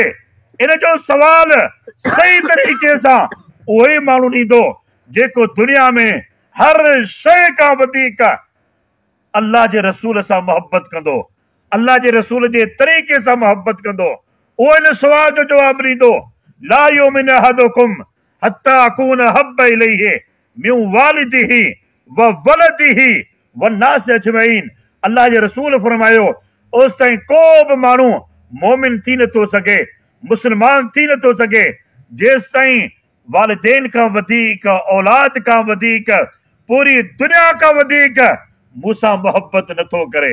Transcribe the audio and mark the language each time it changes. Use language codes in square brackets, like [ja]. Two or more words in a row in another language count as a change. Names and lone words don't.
[sd] इन जो सवाल सही तरीक़े सां उहो ई माण्हू ॾींदो जेको दुनिया में हर शइ खां वधीक अल्लाह जे रसूल सां मोहबत कंदो, अल्लाह जे रसूल जे तरीक़े सां मोहबत कंदो। उहो इन सुवाल जो जवाब ॾींदो, [ar] لا يؤمن أحدكم حتى أكون حب إليه من والده وولده والناس أجمعين. [sd] अल्लाह जे रसूल फरमायो, ओस ताईं को बि माण्हू मोमिन थी नथो सघे, मुस्लमान थी नथो सघे, जेसि ताईं वालिदैन खां वधीक, औलाद खां वधीक, पूरी दुनिया खां वधीक मूंसां मोहबत नथो करे।